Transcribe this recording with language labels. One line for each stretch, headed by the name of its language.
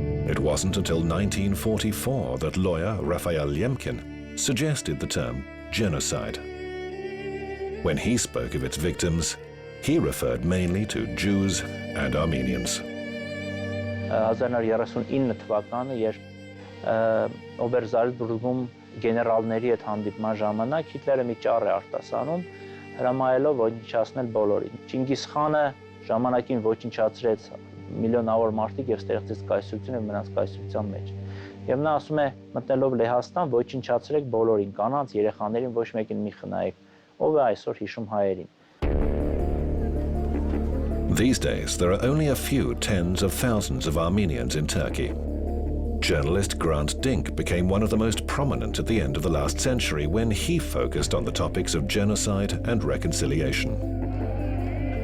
English: It wasn't until 1944 that lawyer Raphael Lemkin suggested the term genocide. When he spoke of its victims, he referred mainly to Jews and Armenians.
Armenian: 1939 թվականը, երբ Օբերզալցբուրգում գեներալների հետ հանդիպման ժամանակ Հիտլերը մի ճառ է արտասանում, հրամայելով ոչնչացնել բոլորին։ Չինգիզ խանը ժամանակին ոչնչացրեց միլիոնավոր մարդիկ եւ ստեղծեց կայսրություն եւ մնաց կայսրության մեջ։ Եվ նա ասում է, մտնելով Լեհաստան, ոչնչացրեք բոլորին, կանանց, երեխաներին ոչ մեկին մի խնայեք։ Ով է այսօր հիշում հայերին։
English: These days, there are only a few tens of thousands of Armenians in Turkey. Journalist Grant Dink became one of the most prominent at the end of the last century when he focused on the topics of genocide and reconciliation.